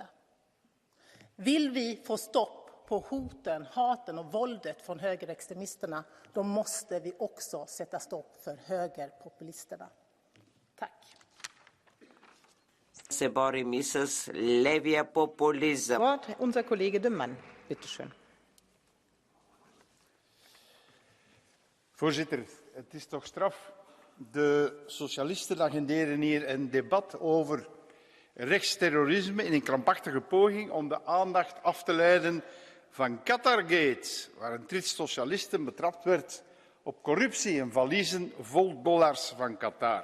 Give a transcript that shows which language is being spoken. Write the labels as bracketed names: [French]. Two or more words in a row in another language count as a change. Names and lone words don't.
[Swedish] Vill vi få stopp på hoten, haten och våldet från högerextremisterna, då måste vi också sätta stopp för högerpopulisterna. Tack. Sebari Mrs. Levia Populism. [German] Unser Kollege de Man, bitteschön. [Dutch] Voorzitter, het is toch straf. De socialisten agenderen hier een debat over rechtsterrorisme in een krampachtige poging om de aandacht af te leiden van Qatargate, waar een trit socialisten betrapt werd op corruptie en valiezen vol dollars van Qatar.